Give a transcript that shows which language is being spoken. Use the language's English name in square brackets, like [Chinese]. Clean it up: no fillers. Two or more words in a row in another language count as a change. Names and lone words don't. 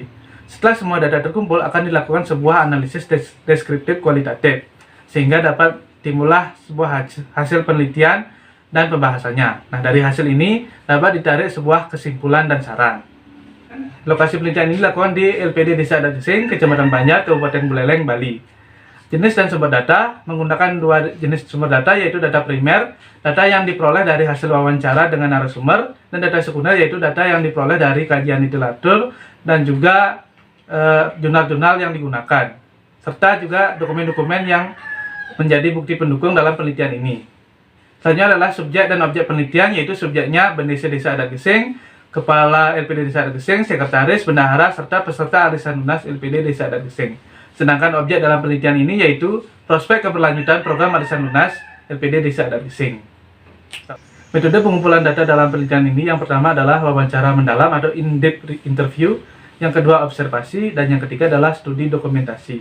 [Indonesian] Setelah semua data terkumpul, akan dilakukan sebuah analisis deskriptif kualitatif, sehingga dapat timbullah sebuah hasil penelitian dan pembahasannya. Nah, dari hasil ini dapat ditarik sebuah kesimpulan dan saran. Lokasi penelitian ini dilakukan di LPD Desa Adat Gising, Kecamatan Banjar, Kabupaten Buleleng, Bali. Jenis dan sumber data menggunakan dua jenis sumber data, yaitu data primer, data yang diperoleh dari hasil wawancara dengan narasumber, dan data sekunder, yaitu data yang diperoleh dari kajian literatur dan juga jurnal-jurnal yang digunakan, serta juga dokumen-dokumen yang menjadi bukti pendukung dalam penelitian ini. Selanjutnya adalah subjek dan objek penelitian, yaitu subjeknya Bendesa Desa Adat Gising, Kepala LPD Desa Adat Gising, Sekretaris, Bendahara, serta peserta arisan lunas LPD Desa Adat Gising. Sedangkan objek dalam penelitian ini yaitu prospek keberlanjutan program arisan lunas LPD Desa Adat Gising. Metode pengumpulan data dalam penelitian ini yang pertama adalah wawancara mendalam atau [English] in-depth interview, [Indonesian] yang kedua observasi, dan yang ketiga adalah studi dokumentasi.